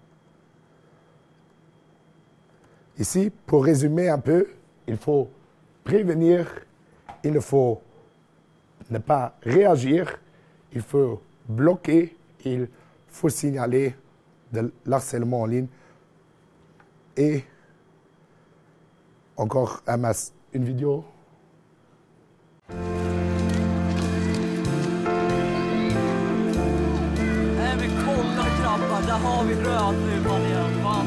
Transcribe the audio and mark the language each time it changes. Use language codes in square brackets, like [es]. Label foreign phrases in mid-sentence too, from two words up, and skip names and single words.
[fr] Ici, pour résumer un peu, il faut prévenir, il faut ne pas réagir, il faut bloquer, il faut signaler de l'harcèlement en ligne Et encore une vidéo. [sv] Nej men kolla grabbar, där har vi röd nu man igen. Fan.